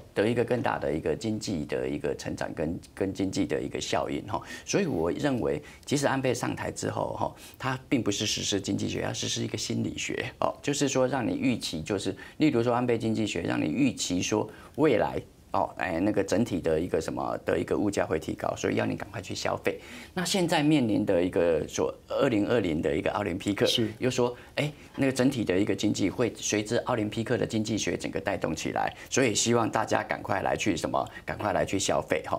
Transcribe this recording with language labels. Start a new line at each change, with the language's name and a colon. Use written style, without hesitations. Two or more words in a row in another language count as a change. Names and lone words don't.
Chinese: 的一個更大的一個經濟的一個成長跟經濟的一個效應哈，所以我認為，即使安倍上台之後哈，他並不是實施經濟學，要實施一個心理學哦，就是說讓你預期，就是例如說安倍經濟學讓你預期說未來那个整体的一个什么的一个物价会提高，所以要你赶快去消费。那现在面临的一个说2020的一个奥林匹克，又说那个整体的一个经济会随着奥林匹克的经济学整个带动起来，所以希望大家赶快来去消费哈。